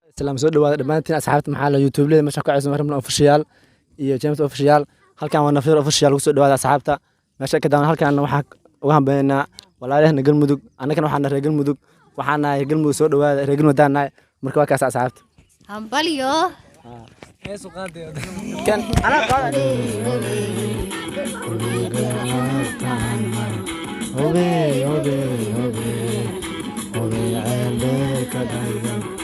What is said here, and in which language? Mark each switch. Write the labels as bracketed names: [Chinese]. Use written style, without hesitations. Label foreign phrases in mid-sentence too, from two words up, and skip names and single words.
[Somali] Salaam soo dhawaada dhamaantiin asxaabta maxaa la YouTube leeyahay meesha ka cusub marna official iyo James official halkan waa nafir official ku soo dhawaada asxaabta meesha ka daan halkan waxa uga hambeynaa walaalahna galmudug annagana waxaan reer galmudug waxaan nahay galmudug soo dhawaada reer galmudug nahay marka waa kaas asxaabta hambalyo heesu qaadey kan ana qaadey obe obe obe obe ayande ka daygan